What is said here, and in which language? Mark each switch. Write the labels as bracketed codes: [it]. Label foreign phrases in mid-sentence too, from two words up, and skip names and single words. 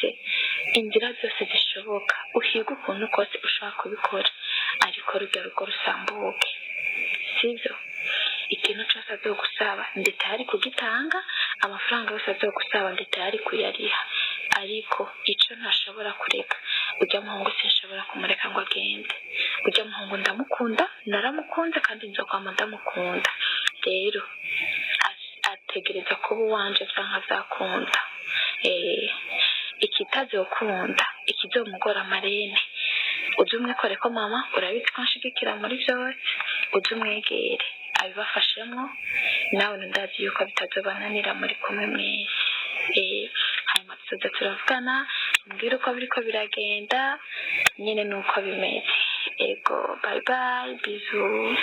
[rn] inzira zose zishoboka uhiga ukuntu kose ushaka kubikora ariko rujya rugo rusambuke sibyo ikintu cyose azogusaba ndi tayari kugitanga amafaranga yose azogusaba ndi tayari kuyariha ariko icyo ntashobora kureka ujya muhungu sinshobora kumureka ngo agende ujya muhungu ndamukunda naramukunze kandi nzokwama ndamukunda rero ategereza kuba uwanje canke azakunda ikitazokunda ikizomugora marene uje umwikore ko mama urabizi ko nshigikira muri byose uje umwegere abibafashemo nawe ndazi yuko bitazobananira muri kumwe mwese hanyuma tuzoza turavugana mbwira uko biriko biragenda nyine nuko bimeze ego [en] bye bye [rn] bisous